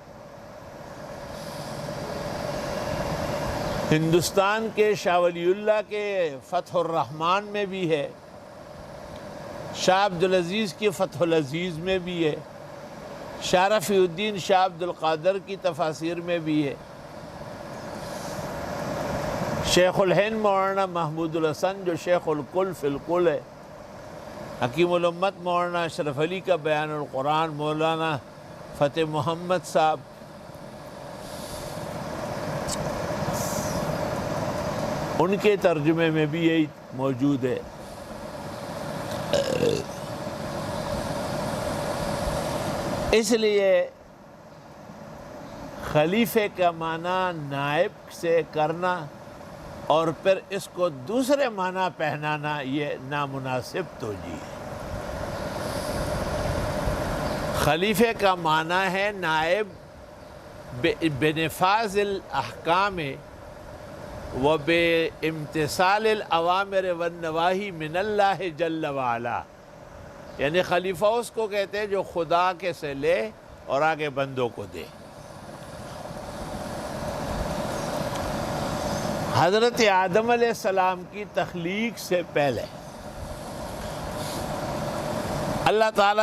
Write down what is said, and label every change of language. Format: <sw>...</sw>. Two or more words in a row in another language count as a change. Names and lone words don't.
<ur>ہندوستان کے شاہ ولی اللہ کے فتح الرحمن میں بھی ہے، شاہ عبدالعزیز کی فتح العزیز میں بھی ہے، شاہ رفیع الدین شاہ عبدالقادر کی تفاسیر میں بھی ہے، شیخ الہند مولانا محمود الحسن جو</ur> <ar>شیخ الکل فی الکل</ar> <ur>ہے، حکیم الامت مولانا اشرف علی کا بیان القرآن، مولانا فتح محمد صاحب، ان کے ترجمے میں بھی یہی موجود ہے۔ اس لیے خلیفے کا معنی نائب سے کرنا اور پھر اس کو دوسرے معنی پہنانا یہ نامناسب توجیہ ہے۔ خلیفے کا معنی ہے نائب</ur> <ar>بنفاذ الاحکام و بامتثال الاوامر والنواہی من اللہ جل وعلا،</ar> <ur>یعنی خلیفہ اس کو کہتے ہیں جو خدا کے سے لے اور آگے بندوں کو دے۔ حضرت آدم</ur> <ar>علیہ السلام</ar> <ur>کی تخلیق سے پہلے اللہ تعالیٰ</ur>